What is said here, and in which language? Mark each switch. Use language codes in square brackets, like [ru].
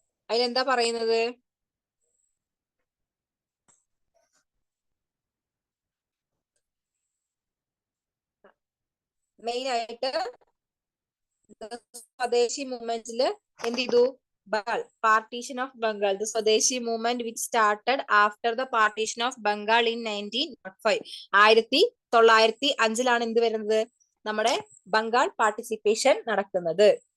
[ml] അതിലെന്താ പറയുന്നത്? മെയിൻ ആയിട്ട് സ്വദേശി മൂവ്മെന്റിൽ എന്ത് ചെയ്തു? [en] Partition of Bengal. The Swadeshi movement which started after the partition of Bengal in 1905. [ml] 1905 എന്ത് വരുന്നത്? നമ്മുടെ ബംഗാൾ പാർട്ടിസിപ്പേഷൻ നടക്കുന്നത്.